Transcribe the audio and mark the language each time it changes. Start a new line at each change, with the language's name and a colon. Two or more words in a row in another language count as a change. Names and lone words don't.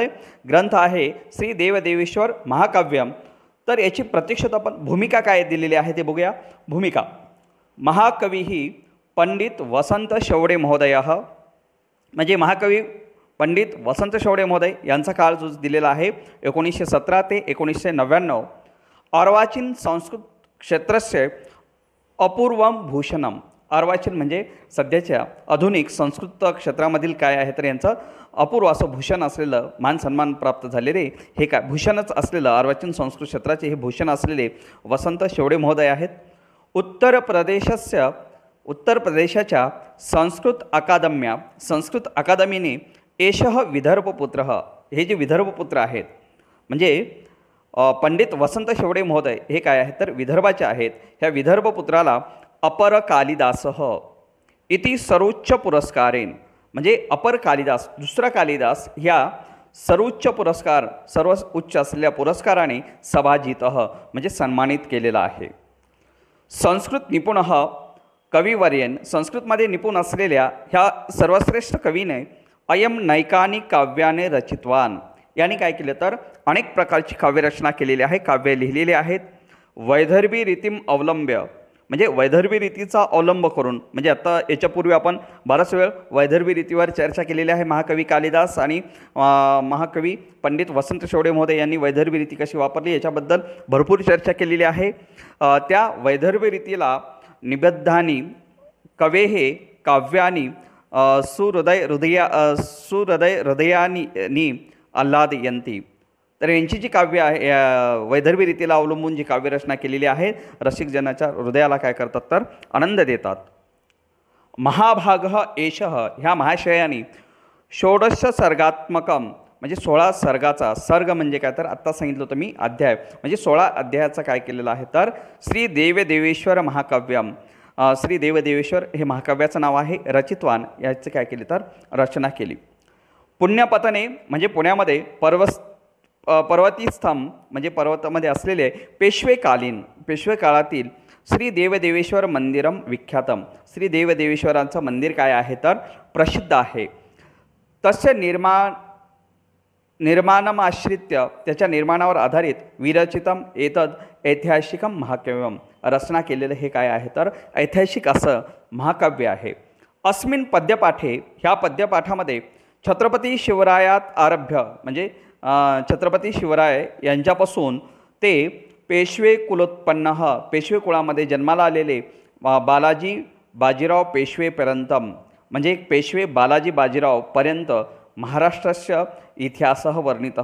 Marathi: ग्रंथ आहे श्री देवदेवेश्वर महाकाव्यम। तर याची प्रत्यक्षात आपण भूमिका काय दिलेली आहे ते बघूया। भूमिका महाकवी ही पंडित वसंत शेवडे महोदय म्हणजे महाकवी पंडित वसंत शेवडे महोदय यांचा काळ जो दिलेला आहे 1917 ते 1999।
Sanskrit: अर्वाचीन संस्कृत क्षेत्रस्य अपूर्वम भूषणम।
Marathi: अर्वाचीन म्हणजे सध्याच्या आधुनिक संस्कृत क्षेत्रामधील काय आहे तर यांचं अपूर्व असं भूषण असलेलं, मान सन्मान प्राप्त झालेले हे काय भूषणच असलेलं अर्वाचीन संस्कृत क्षेत्राचे हे भूषण असलेले वसंत शेवडे महोदय आहेत। उत्तर प्रदेशाच्या संस्कृत अकादमीने
Sanskrit: एषः विदर्भपुत्र
Marathi: हे जे विदर्भपुत्र आहेत म्हणजे पंडित वसंत शेवडे महोदय हे काय आहेत तर विदर्भाचे आहेत। ह्या विदर्भपुत्राला
Sanskrit: अपर कालिदासः इति सर्वोच्च पुरस्कारेन
Marathi: म्हणजे अपर कालिदास दुसरा कालिदास ह्या सर्व उच्च असलेल्या पुरस्काराने सभाजितः म्हणजे सन्मानित केलेला आहे।
Sanskrit: संस्कृत निपुणः कविवर्यन
Marathi: संस्कृतमध्ये निपुण असलेल्या ह्या सर्वश्रेष्ठ कवीने
Sanskrit: अयम नैकानिक काव्याने रचितवान
Marathi: यांनी काय केलं तर अनेक प्रकारची काव्यरचना केलेली आहे, काव्य लिहिलेले आहेत।
Sanskrit: वैदर्भी रीतीम अवलंब्य
Marathi: म्हणजे वैदर्भी रीतीचा अवलंब करून म्हणजे आता याच्यापूर्वी आपण बराच वेळ वैदर्भी रीतीवर चर्चा केलेली आहे। महाकवी कालिदास आणि महाकवी पंडित वसंत शेवडे महोदय यांनी वैदर्भी रीती कशी वापरली याच्याबद्दल भरपूर चर्चा केलेली आहे। त्या वैदर्भी रीतीला
Sanskrit: निबद्धानी कवेः काव्यानी सुहृदय हृदयानी आल्हादयंती.
Marathi: तर यांची जी काव्य आहे वैदर्भी रीतीला अवलंबून जी काव्यरचना केलेली आहे रसिकजनाच्या हृदयाला काय करतात तर आनंद देतात.
Sanskrit: महाभाग एषः
Marathi: ह्या महाशयानी
Sanskrit: षोडश सर्गात्मकम
Marathi: म्हणजे 16 सर्गाचा, सर्ग म्हणजे काय तर आत्ता सांगितलं होतं मी अध्याय, म्हणजे 16 अध्यायाचा काय केलेलं आहे तर श्री देवदेवेश्वर महाकाव्यम. श्री देवदेवेश्वर हे महाकाव्याचं नाव आहे. रचितवान याचं काय केले तर रचना केली. पुण्यपतने म्हणजे पुण्यामध्ये पर्वतीस्थम म्हणजे पर्वतामध्ये असलेले पेशवे काळातील श्री देवदेवेश्वर
Sanskrit: मंदिरम विख्यातम.
Marathi: श्री देवदेवेश्वरांचं मंदिर काय आहे तर प्रसिद्ध आहे.
Sanskrit: तस्य निर्माणमाश्रित्य
Marathi: त्याच्या निर्माणावर आधारित
Sanskrit: विरचितम एतद ऐतिहासिकम महाकाव्यम.
Marathi: रचना केलेलं हे काय आहे तर ऐतिहासिक असं महाकाव्य आहे.
Sanskrit: अस्मिन पद्यपाठे
Marathi: ह्या पद्यपाठामध्ये
Sanskrit: छत्रपती शिवरायात आरभ्य
Marathi: म्हणजे छत्रपती शिवराय यांच्यापासून ते पेशवे कुलोत्पन्न पेशवे कुळामध्ये जन्माला आलेले बालाजी बाजीराव पेशवेपर्यंतम म्हणजे पेशवे बालाजी बाजीराव पर्यंत महाराष्ट्राच्या इतिहास वर्णित.